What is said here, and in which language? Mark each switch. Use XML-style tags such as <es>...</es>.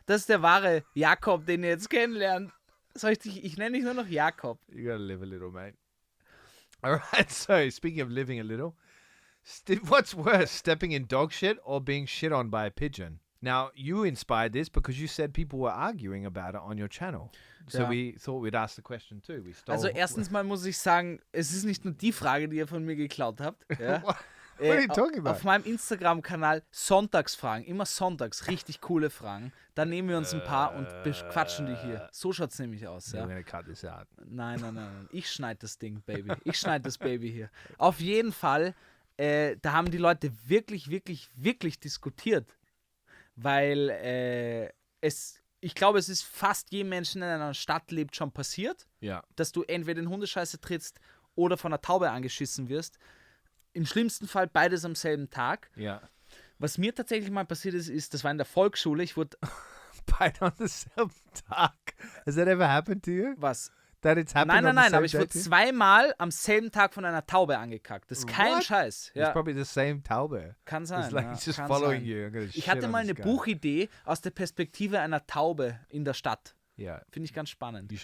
<de>Das ist der wahre Jakob, den ihr jetzt kennenlernt. Ich nenne dich nur noch Jakob.</de> <en>You gotta live a little, mate. All right, so speaking of living a little, what's worse, stepping in dog shit or being shit on by a pigeon? Now, you inspired this because you said people were arguing about it on your channel. So we thought we'd ask the question too.</en> <de>Also erstens mal muss ich sagen, es ist nicht nur die Frage, die ihr von mir geklaut habt. Ja.</de> <en>What are you talking about?</en> <de>Auf meinem Instagram-Kanal Sonntagsfragen, immer sonntags, richtig coole Fragen. Da nehmen wir uns ein paar und quatschen die hier. So schaut es nämlich aus. Ja.</de> <en>We're gonna cut this out.</en> <de>Nein. Ich schneide das Ding, Baby. Ich schneide das Baby hier. Auf jeden Fall, da haben die Leute wirklich, wirklich, wirklich diskutiert. Weil ich glaube, es ist fast jedem Menschen, der in einer Stadt lebt, schon passiert, dass du entweder in Hundescheiße trittst oder von einer Taube angeschissen wirst. Im schlimmsten Fall beides am selben Tag. Ja. Was mir tatsächlich mal passiert ist, das war in der Volksschule, ich wurde...</de> <en>Beide on the same Tag. Has that ever happened to you?</en> <de>Was?</de> <en>That it's happened</en> <de>Nein, aber ich wurde zweimal am selben Tag von einer Taube angekackt. Das ist kein Scheiß. Ja.</de> <en>It's probably the same Taube.</en> <de>Kann sein.</de> <en>It's like it's just following you.</en> <de>Ich hatte mal eine Buchidee aus der Perspektive einer Taube in der Stadt. Ja. Finde ich ganz spannend.</de>